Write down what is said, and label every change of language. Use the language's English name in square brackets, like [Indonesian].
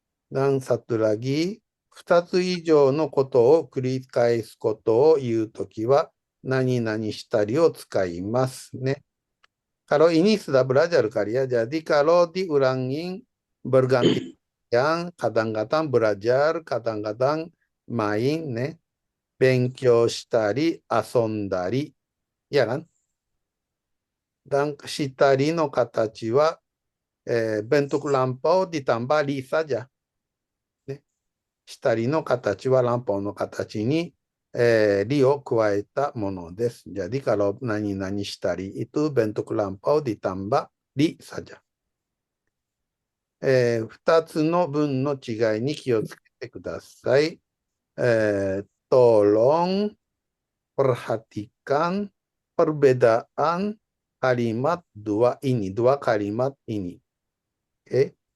[Indonesian] Dan satu lagi, [Japanese] 2つ以上のことを繰り返すことを言うときは、何々したりを使いますね。 [Indonesian] Kalau ini sudah belajar kali ya, jadi kalau diulangin berganti yang kadang-kadang belajar, kadang-kadang main, ne. [Japanese] 勉強したり、遊んだり、やらん。したりの形は、 [Indonesian] bentuk lampau ditambah li saja. [Japanese] したりの形はランパオの形に、りを加えたものです。 [Indonesian] Jadi kalau [Japanese] 何々したり [Indonesian] itu bentuk lampau ditambah li saja. [Japanese] 2つの文の違いに気をつけてください。 [Indonesian] Tolong perhatikan perbedaan kalimat dua kalimat ini. Oke.